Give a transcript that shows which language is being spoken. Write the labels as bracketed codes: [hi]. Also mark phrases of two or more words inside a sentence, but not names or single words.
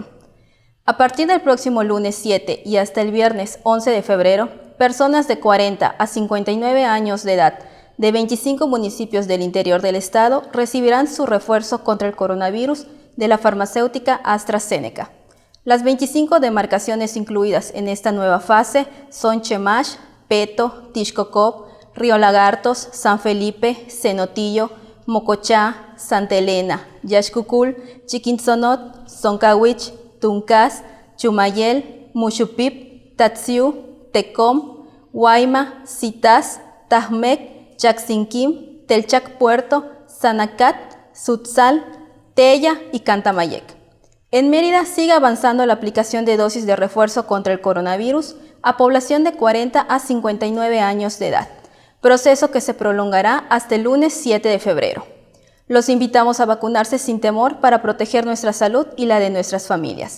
[es] A partir del próximo lunes 7 y hasta el viernes 11 de febrero, personas de 40 a 59 años de edad de 25 municipios del interior del estado recibirán su refuerzo contra el coronavirus de la farmacéutica AstraZeneca. Las 25 demarcaciones incluidas en esta nueva fase son Chemash, Peto, Tixcocop, Río Lagartos, San Felipe, Cenotillo, Mocochá, Santa Elena, Yaxcucul, Chiquinzonot, Zoncawich, Tuncas, Chumayel, Muxupip, Tatsiu, Tecom, Guayma, Citas, Tajmec, Chaxinquim, Telchac Puerto, Sanacat, Sutzal, Tella y Cantamayec. En Mérida sigue avanzando la aplicación de dosis de refuerzo contra el coronavirus a población de 40 a 59 años de edad, proceso que se prolongará hasta el lunes 7 de febrero. Los invitamos a vacunarse sin temor para proteger nuestra salud y la de nuestras familias.